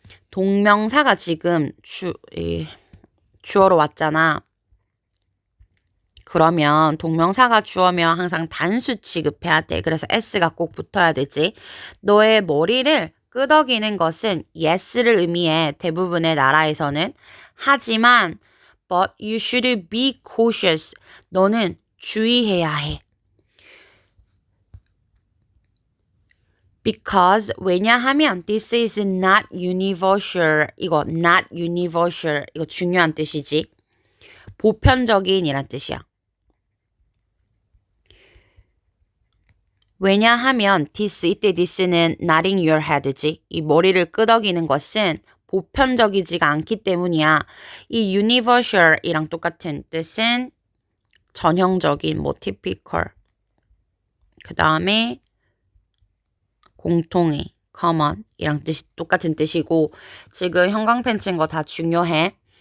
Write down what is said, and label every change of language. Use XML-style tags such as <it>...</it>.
<ko>동명사가 지금 주어로 왔잖아. 그러면 동명사가 주어면 항상 단수 취급해야 돼. 그래서 s가 꼭 붙어야 되지. 너의 머리를 끄덕이는 것은 yes를 의미해, 대부분의 나라에서는. 하지만</ko> <en>but you should be cautious.</en> <ko>너는 주의해야 해.</ko> <en>Because,</en> <ko>왜냐하면</ko> <en>this is not universal.</en> <ko>이거</ko> <en>not universal.</en> <ko>이거 중요한 뜻이지. 보편적인이란 뜻이야. 왜냐하면</ko> <en>this,</en> <ko>이때</ko> <en>this는 nodding your head지.</en> <ko>이 머리를 끄덕이는 것은 보편적이지가 않기 때문이야. 이 universal이랑 똑같은 뜻은 전형적인, 뭐 typical. 그 다음에 공통의, common 이랑 뜻이 똑같은 뜻이고 지금 형광펜 친 거 다 중요해.</ko>